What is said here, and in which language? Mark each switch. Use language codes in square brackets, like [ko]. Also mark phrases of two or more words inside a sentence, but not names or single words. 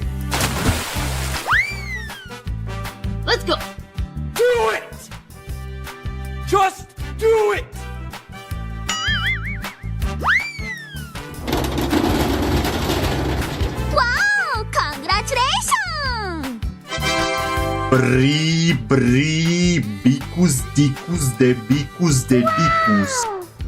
[en] Let's go. Do it! Just do it! Wow, congratulations. Bri, bri, bicus, dicus, de bicus, de bicus.